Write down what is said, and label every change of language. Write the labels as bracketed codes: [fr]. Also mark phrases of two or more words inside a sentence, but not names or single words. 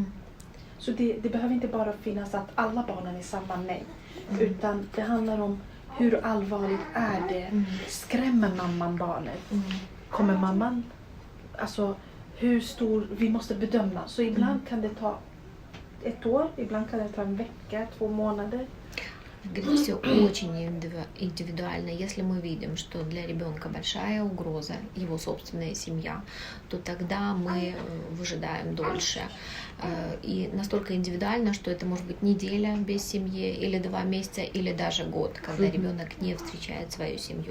[sv] Så det behöver inte bara finnas att alla barnen är samma nej. Utan det handlar om hur allvarligt är det? Skrämmer mamman barnet? Mm. Kommer mamman, alltså hur stor, vi måste bedöma. Så ibland kan det ta 1 år, ibland kan det ta en vecka, 2 månader. [ru] Говорит, все очень индивидуально. Если мы видим, что для ребенка большая угроза, его собственная семья, то тогда мы выжидаем дольше. И настолько индивидуально, что это может быть неделя без семьи, или 2 месяца, или даже год, когда ребенок не встречает свою семью.